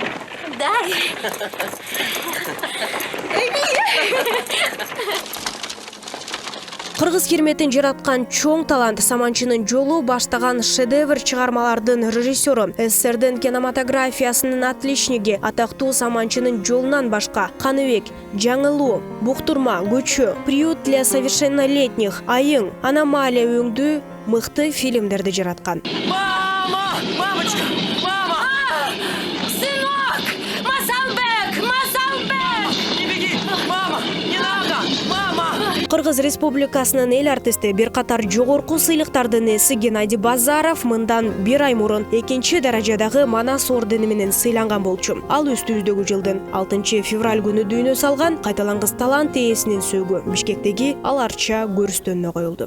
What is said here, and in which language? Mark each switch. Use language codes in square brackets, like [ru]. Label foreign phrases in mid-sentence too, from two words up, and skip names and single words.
[ky] Кыргыз керметин жараткан чоң талант Саманчынын жолу баштаган шедевр чыгармалардын режиссеру, СССРдин кинематографиясынын отличниги, атактуу Саманчынын жолунан башка Каныбек, Жаңылуу, Буктурма, Көчө, Приют для совершеннолетних, Айың, Аномалия өңдүү мыкты фильмдерди жараткан. [ru] Мама! Мамочка! Мама! Сынок! Масалбек! Масалбек! Не беги! Мама! Не надо! Мама! [ky] Кыргыз Республикасынын эл артисти бир катар жогорку сыйлыктардын ээси Геннадий Базаров мындан бир ай мурун 2-чи даражадагы Манас ордени менен сыйланган болчу. Ал үстүбүздөгү жылдын 6 февраль күнү дүйнө салган кайталангыс талант ээсинин сөөгү Бишкектеги Аларча көрүстөнүнө коюлду.